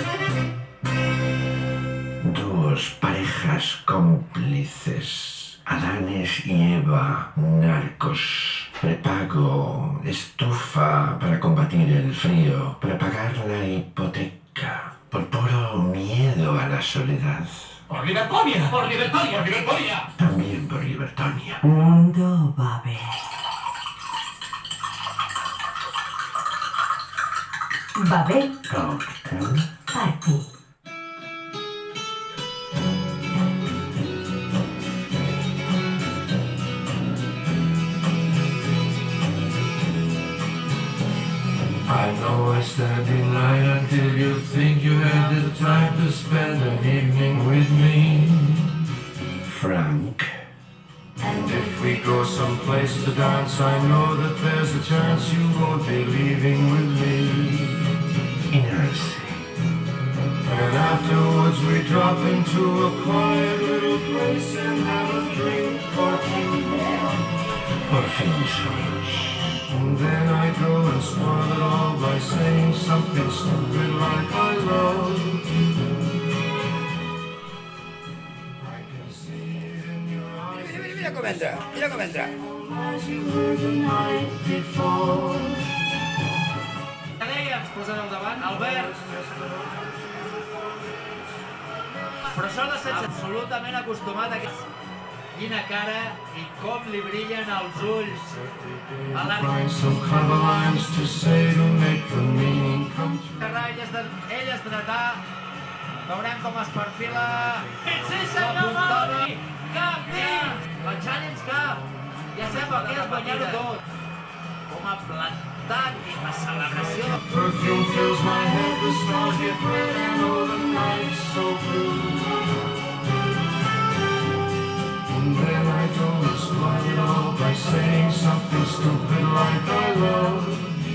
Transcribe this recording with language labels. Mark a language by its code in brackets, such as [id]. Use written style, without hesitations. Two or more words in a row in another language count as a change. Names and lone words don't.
[es] Dos parejas cómplices, Adanes y Eva, narcos, prepago, estufa para combatir el frío, para pagar la hipoteca, por puro miedo a la soledad. ¡Por Libertonia! ¡Por Libertonia! ¡Por Libertonia! También por Libertonia. Mundo Babel. Babel [en] Cocktail. Party. I know I stand in line until you think you had the time to spend an evening with me, Frank. And if we go someplace to dance, I know that there's a chance you won't be leaving with me. Inercy. And afterwards we drop into a quiet little place and have a drink or two. [es] Por fin solos. [en] And then I go and spoil it all by saying something stupid like I love. I can see it in your eyes. [ca] Mira com entra, mira com entra. [en] As you were the night before. [ca] Què deies? Posa't al davant. Albert. Però això de ser absolutament acostumat a aquest... Quina cara i com li brillen els ulls. A la... [en] Find some clever lines to say to make the meaning come true. [ca] Ell es dretà. Veurem com es perfila. Sí, senyor Mauri! Cap dins! La Challenge Cup! Ja sembla que has guanyat-ho tot. Com ha plantat i la celebració. [en] Perfume fills my head, the stars get red and all the night's so blue. And then I go and spoil it all by saying something stupid like I love.